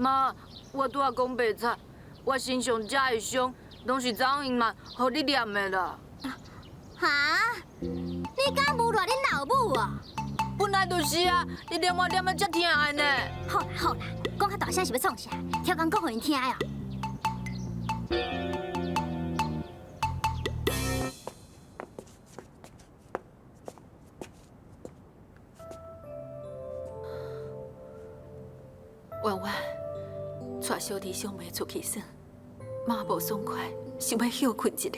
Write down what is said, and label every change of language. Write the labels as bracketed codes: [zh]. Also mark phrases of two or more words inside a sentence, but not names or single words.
[nan] 妈，我拄仔讲白菜，我身上遮会伤，拢是张英嘛，互你念的啦。哈？你敢侮辱恁老母哦？本来就是啊，你念我念啊遮疼的呢。好啦好啦，讲较大声是要创啥？跳讲讲互因听哦。婉婉，带小弟小妹出去耍，妈无爽快，想要休困一下。